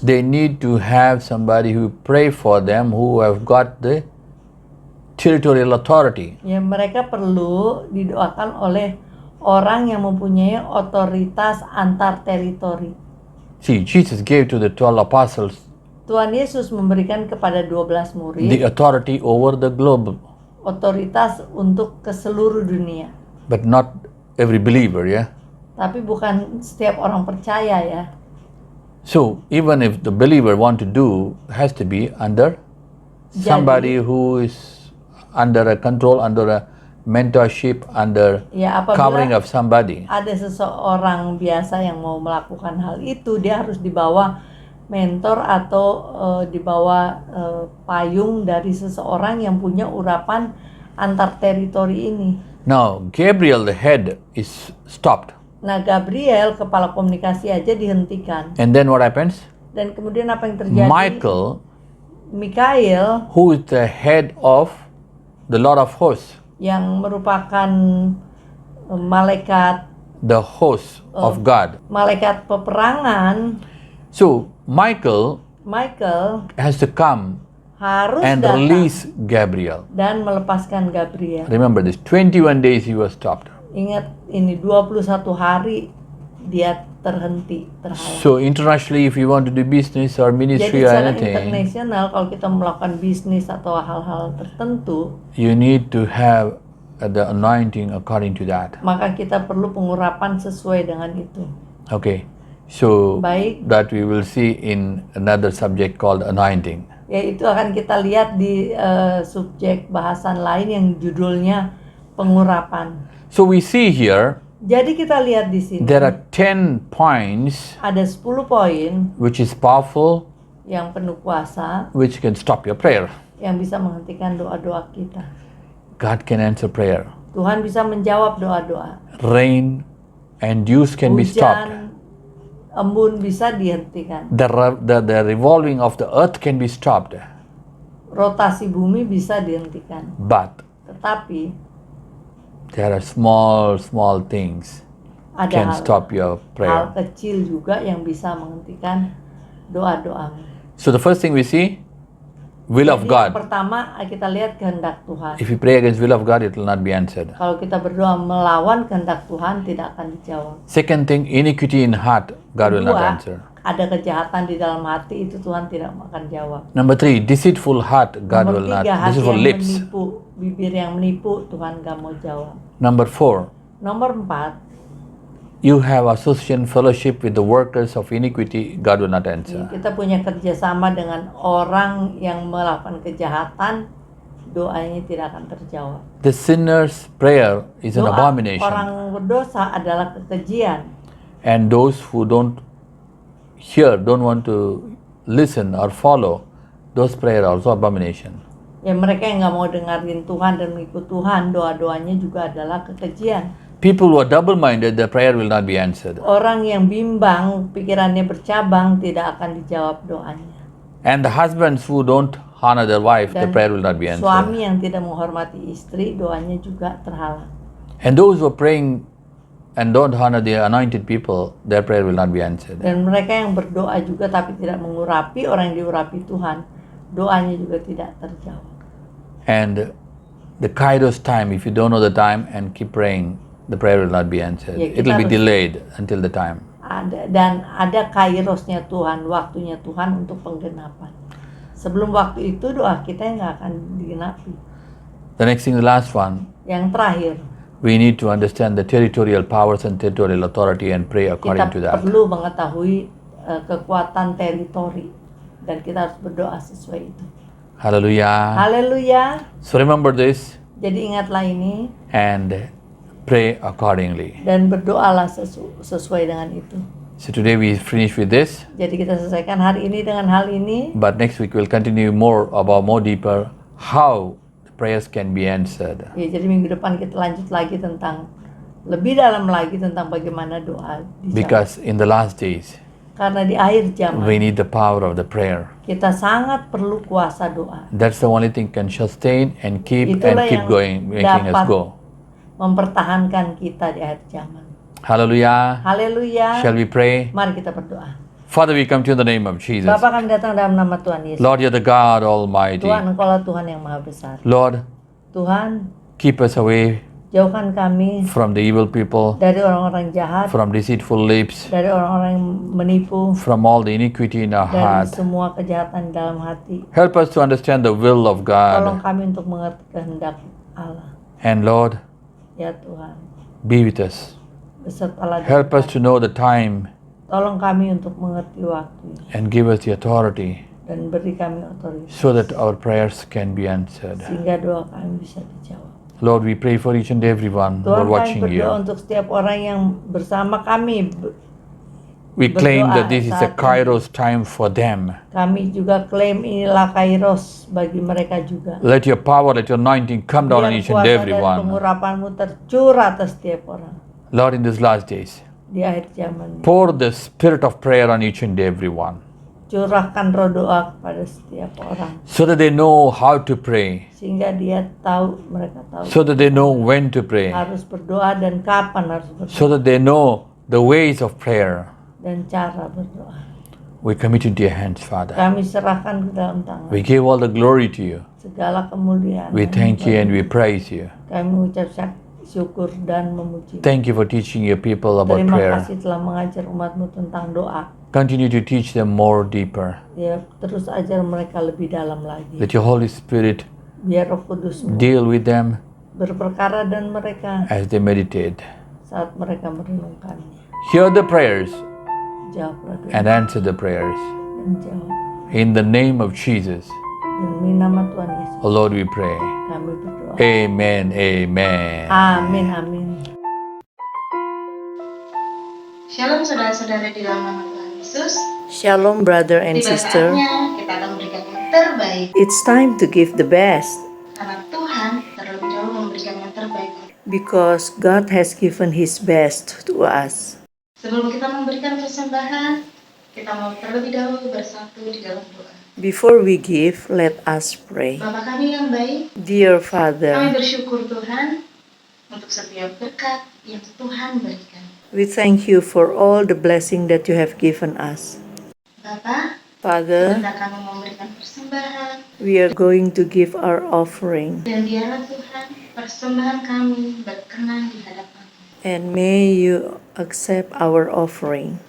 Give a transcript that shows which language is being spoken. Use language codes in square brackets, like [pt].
[en] They need to have somebody who pray for them who have got the territorial authority. [id] Ya, mereka perlu didoakan oleh orang yang mempunyai otoritas antar teritori. [en] See, Jesus gave to the 12 apostles [id] Tuhan Yesus memberikan kepada 12 murid [en] the authority over the globe, [id] otoritas untuk ke seluruh dunia. [en] but not every believer, yeah? [id] Tapi bukan setiap orang percaya ya. [en] So, even if the believer want to do, has to be under somebody who is under a control, under a mentorship, under [id] Ya, [en] covering [id] apabila [en] of somebody. [id] ada seseorang biasa yang mau melakukan hal itu, dia harus dibawa mentor atau dibawa payung dari seseorang yang punya urapan antar teritori ini. [en] Now, Gabriel, the head, is stopped. [id] Nah, Gabriel, kepala komunikasi aja dihentikan. [en] And then what happens? [id] Dan kemudian apa yang terjadi? [en] Mikael who is the head of the Lord of hosts, [id] yang merupakan malaikat [en] the host of God. [id] malaikat peperangan, [en] So, Michael has to come [id] harus [en] and [id] datang [en] release Gabriel. [id] dan melepaskan Gabriel. [en] Remember this, 21 days he was stopped. [id] Ingat ini 21 hari dia terhalang. [en] So, internationally, if you want to do business or [id] Jadi [en] ministry or [id] secara [en] anything, [id] internasional kalau kita melakukan bisnis atau hal-hal tertentu, [en] you need to have the anointing according to that. [id] maka kita perlu pengurapan sesuai dengan itu. [en] Okay, so [id] Baik. [en] that we will see in another subject called anointing. [id] Ya, itu akan kita lihat di subjek bahasan lain yang judulnya pengurapan. [en] So, we see here [id] Jadi kita lihat di sini [en] there are 10 points [id] ada 10 poin [en] which is powerful, [id] yang penuh kuasa [en] which can stop your prayer. [id] yang bisa menghentikan doa-doa kita. [en] God can answer prayer. [id] Tuhan bisa menjawab doa-doa. [en] Rain and dews can be stopped. [id] Hujan, embun bisa dihentikan. [en] The revolving of the earth can be stopped. [id] Rotasi bumi bisa dihentikan. [en] But [id] Tetapi [en] there are small things [id] ada [en] can [id] hal [en] stop your prayer. [id] kecil juga yang bisa menghentikan doa-doamu. [en] So the first thing we see, will of [id] Jadi yang [en] God. [id] pertama kita lihat kehendak Tuhan. [en] If you pray against will of God, it will not be answered. [id] Kalau kita berdoa melawan kehendak Tuhan tidak akan dijawab. [en] Second thing, iniquity in heart, God will not [id] Kedua, [en] answer. [id] ada kejahatan di dalam hati, itu Tuhan tidak akan jawab. [en] Number 3, deceitful heart, God will [id] Nomor 3, hati [en] Deceitful [id] yang [en] lips. [id] menipu, bibir yang menipu, Tuhan gak mau jawab. [en] Number 4, [id] Nomor 4, [en] you have association fellowship with the workers of iniquity, God will not answer. [id] kita punya kerjasama dengan orang yang melakukan kejahatan, doanya tidak akan terjawab. [en] The sinner's prayer is an [id] Doa [en] abomination. [id] orang berdosa adalah kekejian. [en] And those who don't hear, don't want to listen or follow, those prayer are also abomination. [id] Ya, mereka yang nggak mau dengerin Tuhan dan mengikut Tuhan, doa-doanya juga adalah kekejian. [en] People who are double-minded, their prayer will not be answered. [id] Orang yang bimbang, pikirannya bercabang, tidak akan dijawab doanya. [en] And the husbands who don't honor their wife, their [id] Dan [en] prayer will not be answered. [id] suami yang tidak menghormati istri, doanya juga terhalang. [en] And those who are praying and don't honor the anointed people, their prayer will not be answered. [id] Dan mereka yang berdoa juga tapi tidak mengurapi orang yang diurapi Tuhan, doanya juga tidak terjawab. [en] And the kairos time, if you don't know the time and keep praying, the prayer will not be answered. [id] Ya, [en] It will be [id] kita harus- [en] delayed until the time. [id] Ada kairosnya Tuhan, waktunya Tuhan untuk penggenapan. Sebelum waktu itu doa kita nggak akan digenapi. [en] The next thing, the last one, [id] Yang terakhir, [en] we need to understand the territorial powers and territorial authority and pray according to [id] Kita [en] that. [id] perlu mengetahui kekuatan teritori dan kita harus berdoa sesuai itu. [en] Hallelujah. [id] Haleluya. [en] So remember this [id] Jadi ingatlah ini [en] and pray accordingly. [id] dan berdoalah sesuai dengan itu. [en] So today we finish with this, [id] Jadi kita selesaikan hari ini dengan hal ini. [en] but next week we'll continue more deeper how the prayers can be answered. [id] Ya, jadi minggu depan kita lanjut lagi tentang lebih dalam lagi tentang bagaimana doa dijawab. [en] Because in the last days [id] Karena di akhir zaman [en] we need the power of the prayer. [id] kita sangat perlu kuasa doa. [en] That's the only thing can sustain and keep [id] Itulah [en] and keep [id] yang [en] going, making us [id] dapat [en] go. [id] mempertahankan kita di akhir zaman. [en] Hallelujah. [id] Haleluya. [en] Shall we pray? [id] Mari kita berdoa. [en] Father, we come to you in the name of Jesus. [id] Bapa, kami datang dalam nama Tuhan Yesus. [en] Lord, you're the God Almighty. [id] Tuhan, Engkaulah Tuhan yang Maha Besar. [en] Lord, [id] Tuhan, [en] keep us away [id] jauhkan kami [en] from the evil people, [id] dari orang-orang jahat, [en] from deceitful lips, [id] dari orang-orang yang menipu, [en] from all the iniquity in our [id] dari [en] heart. [id] semua kejahatan di dalam hati. [en] Help us to understand the will of [id] Tolong [en] God. [id] kami untuk mengerti kehendak Allah. [en] And Lord, [id] Ya Tuhan, [en] be with us. [id] besertalah dengan [en] Help us [id] kami. [en] to know the time [id] Tolong kami untuk mengerti waktu [en] and give us the authority [id] dan beri kami otoritas [en] so that our prayers can be answered. [id] sehingga doa kami bisa dijawab. [en] Lord, we pray for each and everyone who are [id] Tuhan, kami [en] watching [id] berdoa [en] you. [id] untuk setiap orang yang bersama kami. [en] We claim [id] berdoa [en] that this is a [id] saat ini. [en] Kairos time for them. [id] Kami juga klaim inilah Kairos bagi mereka juga. [en] Let your power, let your anointing come down on [id] Biar [en] each and [id] kuasa [en] every [id] dan [en] one. [id] pengurapanmu tercurah atas setiap orang [en] Lord, in these last days, [id] di akhir zaman ini. [en] pour the spirit of prayer on each and every one [id] Curahkan roh doa kepada setiap orang [en] so that they know how to pray, [id] sehingga mereka tahu [en] so that they know when to pray, [id] harus berdoa dan kapan harus berdoa [en] so that they know the ways of prayer. [id] dan cara berdoa. [en] We commit into your hands, Father. [id] Kami serahkan ke dalam tangan [en] We give all the glory to you. [id] segala kemuliaan. [en] We thank you and we praise you. [id] Kami mengucap syukur dan memuji. [en] Thank you for teaching your people about [id] Terima [en] prayer. [id] kasih telah mengajar umatmu tentang doa. [en] Continue to teach them more deeper. [id] Ya, terus ajar mereka lebih dalam lagi. [en] Let your Holy Spirit [id] Biar Roh Kudus [en] deal with them [id] berperkara dan mereka [en] as they meditate. [id] saat mereka merenungkannya. [en] Hear the prayers [id] Jawablah doa [en] and answer the prayers. [id] dan jawab. [en] In the name of Jesus, [id] Demi nama Tuhan Yesus [en] oh Lord, we pray. [id] kami berdoa. [en] Amen, amen. [id] Amin, amin. Shalom saudara-saudara di dalam nama Tuhan Yesus. [en] Shalom brother and [id] Tiba [en] sister. [id] saatnya kita akan memberikan yang terbaik [en] It's time to give the best [id] karena Tuhan terlebih dahulu memberikan yang terbaik. [en] because God has given His best to us. [id] Sebelum kita memberikan persembahan, kita mau terlebih dahulu bersatu di dalam doa. [en] Before we give, let us pray. [id] Bapa kami yang baik, [en] Dear [id] kami [en] Father, [id] bersyukur Tuhan untuk setiap berkat yang Tuhan berikan. [en] we thank you for all the blessing that you have given us. [id] Bapa, [en] Father, [id] hendak kami memberikan persembahan [en] we are going to give our offering, [id] dan biarlah Tuhan persembahan kami berkenan di hadapan. [en] and may you accept our offering.